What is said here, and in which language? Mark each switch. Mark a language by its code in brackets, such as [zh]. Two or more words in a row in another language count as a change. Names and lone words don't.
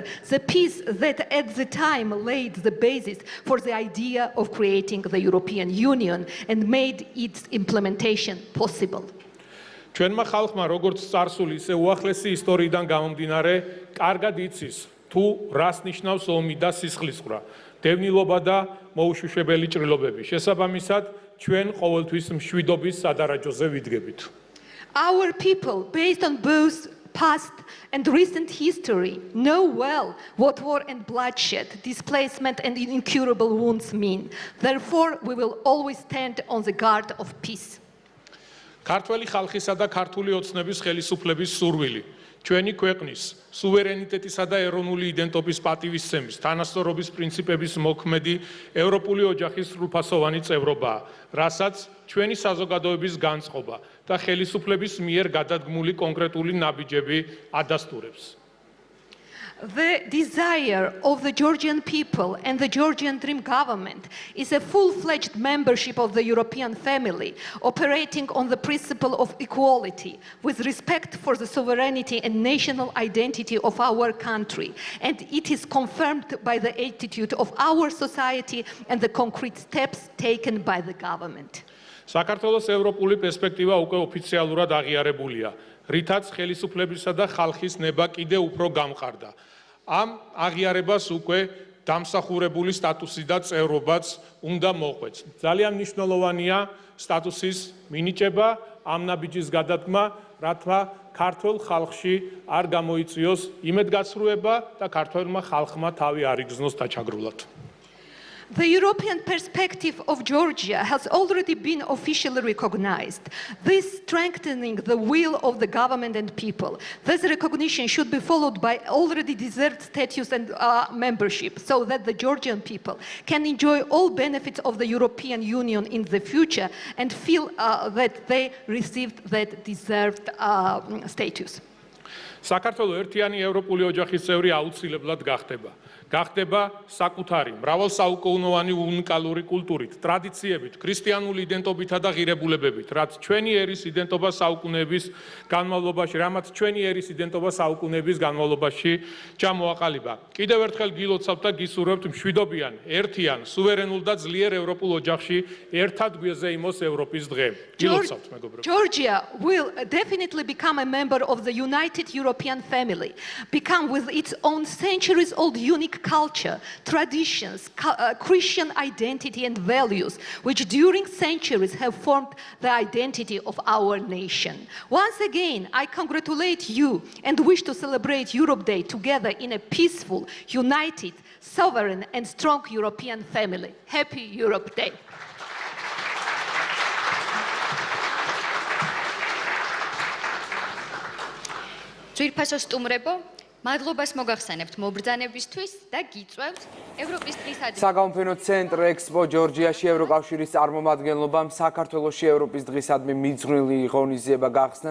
[en] The peace that at the time laid the basis for the idea of creating the European Union and made its implementation possible. [ka] ჩვენმა ხალხმა როგორც წარსული, ისე უახლესი ისტორიიდან გამომდინარე, კარგად იცის თუ რას ნიშნავს ომი და სისხლისღვრა, დევნილობა და მოუშუშებელი ჭრილობები. შესაბამისად, ჩვენ ყოველთვის მშვიდობის სადარაჯოზე ვიდგებით. [en] Our people, based on both past and recent history, know well what war and bloodshed, displacement and incurable wounds mean. Therefore, we will always stand on the guard of peace. [ka] ქართველი ხალხისა და ქართული ოცნების ხელისუფლების სურვილი, ჩვენი ქვეყნის სუვერენიტეტისა და ეროვნული იდენტობის პატივისცემის, თანასწორობის პრინციპების მოქმედი ევროპული ოჯახის სრულფასოვანი წევრობაა, რასაც ჩვენი საზოგადოების განწყობა და ხელისუფლების მიერ გადადგმული კონკრეტული ნაბიჯები ადასტურებს. [en] The desire of the Georgian people and the Georgian Dream government is a full-fledged membership of the European family, operating on the principle of equality, with respect for the sovereignty and national identity of our country. And it is confirmed by the attitude of our society and the concrete steps taken by the government. [ka] საქართველოს ევროპული პერსპექტივა უკვე ოფიციალურად აღიარებულია, რითაც ხელისუფლებისა და ხალხის ნება კიდევ უფრო გამყარდა. ამ აღიარებას უკვე დამსახურებული სტატუსი და წევრობაც უნდა მოყვეც. ძალიან მნიშვნელოვანია სტატუსის მინიჭება, ამ ნაბიჯის გადადგმა, რათა ქართულ ხალხში არ გამოიწვიოს იმედგაცრუება და ქართველმა ხალხმა თავი არ იგრძნოს დაჩაგრულად. [en] The European perspective of Georgia has already been officially recognized, this strengthening the will of the government and people. This recognition should be followed by already deserved status and membership, so that the Georgian people can enjoy all benefits of the European Union in the future and feel that they received that deserved status. [ka] საქართველოს ერთიანი ევროპული ოჯახის წევრი აუცილებლად გახდება. გახდება საკუთარი, მრავალსაუკუნოვანი უნიკალური კულტურით, ტრადიციებით, ქრისტიანული იდენტობითა და ღირებულებებით, რაც ჩვენი ერის იდენტობა საუკუნეების განმავლობაში, რამაც ჩვენი ერის იდენტობა საუკუნეების განმავლობაში ჩამოაყალიბა. კიდევ ერთხელ გილოცავთ და გისურვებთ მშვიდობიან, ერთიან, სუვერენულ და ძლიერ ევროპულ ოჯახში ერთად გვეზეიმოს ევროპის დღე. გილოცავთ, მეგობრებო. [en] Georgia will definitely become a member of the united European family, become with its own centuries-old unique culture, traditions, Christian identity and values, which during centuries have formed the identity of our nation. Once again, I congratulate you and wish to celebrate Europe Day together in a peaceful, united, sovereign and strong European family. Happy Europe Day. [ka] ძვირფასო სტუმრებო, მადლობას მოგახსენებთ მობრძანებისთვის და გიწვევთ ევროპის დღის ადგილს. საგამოფენო ცენტრ ექსპო ჯორჯიაში ევროკავშირის წარმომადგენლობამ საქართველოში ევროპის დღისადმი მიძღვნილი ღონისძიება გახსნა.